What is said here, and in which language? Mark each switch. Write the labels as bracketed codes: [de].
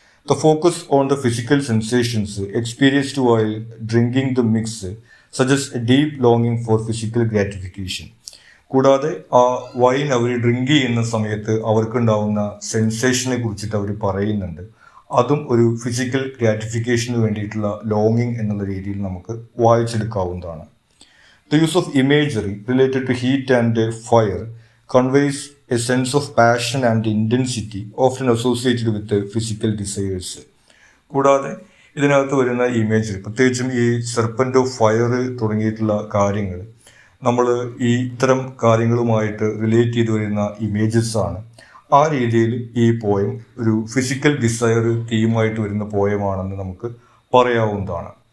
[en] The focus on the physical sensations experienced while drinking the mix suggest A deep ലോങ്ങിങ് four physical gratification. [ml] കൂടാതെ ആ wine അവർ drink ചെയ്യുന്ന സമയത്ത് അവർക്കുണ്ടാവുന്ന സെൻസേഷനെ കുറിച്ചിട്ട് അവർ പറയുന്നുണ്ട്. അതും ഒരു ഫിസിക്കൽ ഗ്രാറ്റിഫിക്കേഷന് വേണ്ടിയിട്ടുള്ള ലോങ്ങിങ് എന്നുള്ള രീതിയിൽ നമുക്ക് വായിച്ചെടുക്കാവുന്നതാണ്. [en] The use of imagery related to heat and fire conveys a sense of passion and intensity often associated with the physical desires. [ml] കൂടാതെ ഇതിനകത്ത് വരുന്ന ഇമേജറി, പ്രത്യേകിച്ചും ഈ സെർപ്പൻ്റ് ഓഫ് ഫയർ തുടങ്ങിയിട്ടുള്ള കാര്യങ്ങൾ നമ്മൾ ഈ ഇത്തരം കാര്യങ്ങളുമായിട്ട് റിലേറ്റ് ചെയ്ത് വരുന്ന ഇമേജസ് ആണ്. ആ രീതിയിൽ ഈ പോയം ഒരു ഫിസിക്കൽ ഡിസയർ തീമായിട്ട് വരുന്ന പോയമാണെന്ന് നമുക്ക് പറയാവുന്നതാണ്.